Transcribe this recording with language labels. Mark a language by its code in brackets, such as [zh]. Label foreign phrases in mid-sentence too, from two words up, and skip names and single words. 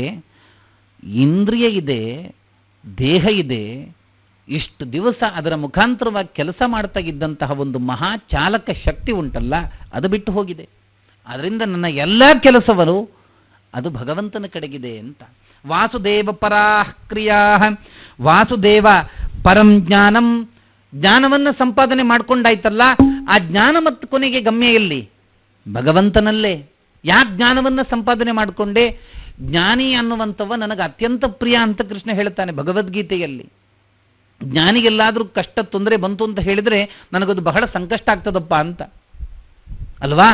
[kn] ಇಂದ್ರಿಯ ಇದೆ, ದೇಹ ಇದೆ, ಇಷ್ಟು ದಿವಸ ಅದರ ಮುಖಾಂತರವಾಗಿ ಕೆಲಸ ಮಾಡ್ತಾ ಇದ್ದಂತಹ ಒಂದು ಮಹಾ ಚಾಲಕ ಶಕ್ತಿ ಉಂಟಲ್ಲ, ಅದು ಬಿಟ್ಟು ಹೋಗಿದೆ. ಅದರಿಂದ ನನ್ನ ಎಲ್ಲ ಕೆಲಸಗಳು ಅದು ಭಗವಂತನ ಕಡೆಗಿದೆ ಅಂತ. [sa] ವಾಸುದೇವ ಪರಾಃ ಕ್ರಿಯಾ, ವಾಸುದೇವ ಪರಂ ಜ್ಞಾನಂ, [kn] ಜ್ಞಾನವನ್ನು ಸಂಪಾದನೆ ಮಾಡ್ಕೊಂಡಾಯ್ತಲ್ಲ, ಆ ಜ್ಞಾನ ಮತ್ತು ಕೊನೆಗೆ ಗಮ್ಯ ಎಲ್ಲಿ? ಭಗವಂತನಲ್ಲೇ. ಯಾಕೆ ಜ್ಞಾನವನ್ನು ಸಂಪಾದನೆ ಮಾಡಿಕೊಂಡೆ? ಜ್ಞಾನಿ ಅನ್ನುವಂಥವ ನನಗೆ ಅತ್ಯಂತ ಪ್ರಿಯ ಅಂತ ಕೃಷ್ಣ ಹೇಳ್ತಾನೆ ಭಗವದ್ಗೀತೆಯಲ್ಲಿ. ಜ್ಞಾನಿಗೆಲ್ಲಾದರೂ ಕಷ್ಟ ತೊಂದರೆ ಬಂತು ಅಂತ ಹೇಳಿದರೆ ನನಗದು ಬಹಳ ಸಂಕಷ್ಟ ಆಗ್ತದಪ್ಪ ಅಂತ ಅಲ್ವಾ.